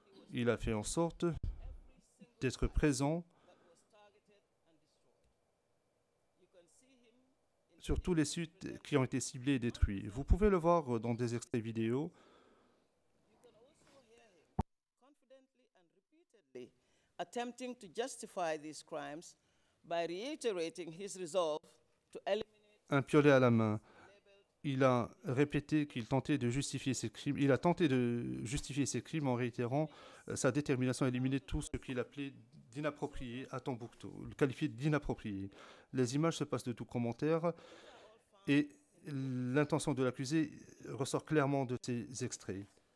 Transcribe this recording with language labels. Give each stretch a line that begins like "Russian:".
French: Il a fait en sorte d'être présent sur tous les sites qui ont été ciblés et détruits. Vous pouvez le voir dans des extraits vidéo.
English: Attempting to justify these crimes by reiterating his resolve to eliminate
French: un piolet à la main. Il a répété qu'il tentait de justifier ses crimes. Il a tenté de justifier ses crimes en réitérant sa détermination à éliminer tout ce qu'il appelait d'inapproprié à Tombouctou, le qualifié d'inapproprié. Les images se passent de tout commentaire et l'intention de l'accusé ressort clairement de ces extraits.